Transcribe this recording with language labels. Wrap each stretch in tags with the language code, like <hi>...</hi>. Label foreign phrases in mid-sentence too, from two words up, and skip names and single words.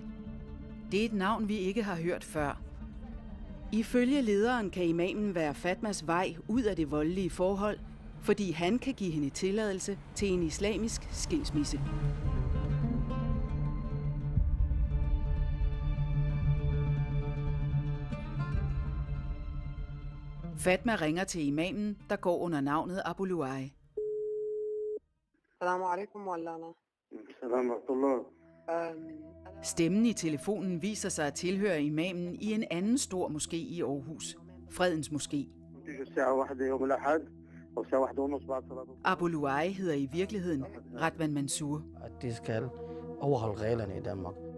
<da>Det er et navn, vi ikke har hørt før. Ifølge lederen kan imamen være Fatmas vej ud af det voldelige forhold, fordi han kan give hende tilladelse til en islamisk skilsmisse. Fatma ringer til imamen, der går under navnet Abu Luai.</da> <ar>السلام عليكم مولانا. السلام ورحمة الله.</ar> <da>Stemmen i telefonen viser sig at tilhøre imamen i en anden stor moské i Aarhus, Fredens Moské. Abu Luai hedder i virkeligheden Radwan Mansour. At de skal overholde reglerne i Danmark.</da>